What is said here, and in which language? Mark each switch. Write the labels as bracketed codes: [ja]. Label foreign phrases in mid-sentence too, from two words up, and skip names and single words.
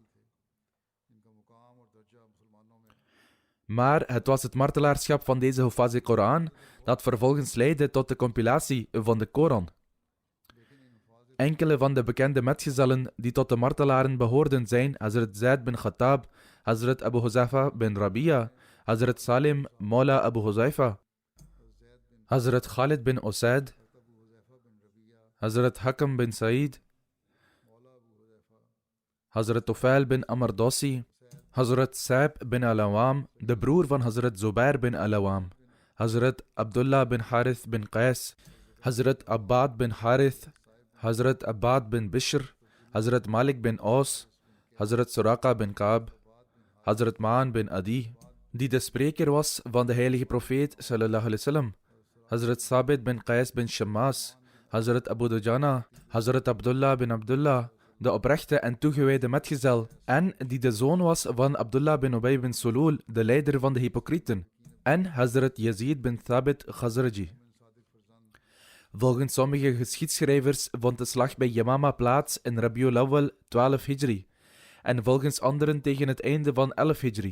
[nl] Maar het was het martelaarschap van deze Huffazi Koran dat vervolgens leidde tot de compilatie van de Koran. Enkele van de bekende metgezellen die tot de martelaren behoorden zijn Hazrat Zaid bin Khattab, Hazrat Abu Huzaifa bin Rabia, Hazrat Salim Mawla Abu Huzaifa, Hazrat Khalid bin Usaid, Hazrat Hakam bin Said, Hazrat Tufail bin Amr Dossi, Hazrat Saib bin Al-Awam, de broer van Hazrat Zubair bin Al-Awam, Hazrat Abdullah bin Harith bin Qais, Hazrat Abbad bin Harith, Hazrat Abbad bin Bishr, Hazrat Malik bin Aus, Hazrat Suraqa bin Kaab, Hazrat Ma'an bin Adi, die de spreker was van de heilige profeet [ar] صلى الله عليه وسلم, [nl] Hazrat Sabit bin Qais bin Shammas, Hazrat Abu Dujana, Hazrat Abdullah bin Abdullah, de oprechte en toegewijde metgezel, en die de zoon was van Abdullah bin Ubay bin Sulul, de leider van de hypocrieten, en Hazrat Yazid bin Thabit Khazraji. Volgens sommige geschiedschrijvers vond de slag bij Yamama plaats in Rabiul Awwal 12 Hijri, en volgens anderen tegen het einde van 11 Hijri.